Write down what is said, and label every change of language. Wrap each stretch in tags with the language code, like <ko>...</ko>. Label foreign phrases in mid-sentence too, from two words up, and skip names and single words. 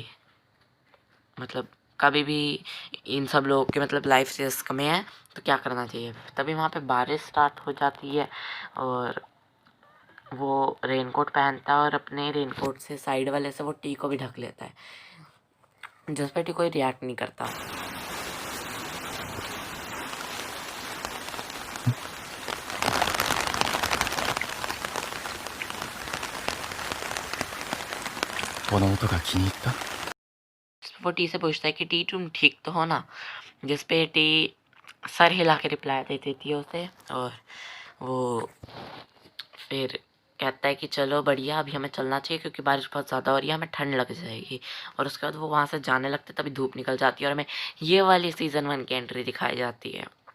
<hi>मतलब कभी भी इन सब लोगों के मतलब लाइफ से रिस्क में है तो क्या करना चाहिए। तभी वहाँ पे बारिश स्टार्ट हो जाती है और वो रेनकोट पहनता है और अपने रेनकोट से साइड वाले से वो टी को भी ढक लेता है जिस पर टी कोई रिएक्ट नहीं करता।</hi> <ja>この音が気に入った。</ja> <hi>वो टी से पूछता है कि टी तुम ठीक तो हो ना, जिस पे टी सर हिला के रिप्लाई दे देती है उसे। और वो फिर कहता है कि चलो बढ़िया अभी हमें चलना चाहिए क्योंकि बारिश बहुत ज़्यादा हो रही है, हमें ठंड लग जाएगी। और उसके बाद वो वहाँ से जाने लगते तभी धूप निकल जाती है और हमें ये वाली सीज़न 1 की एंट्री दिखाई जाती है।</hi>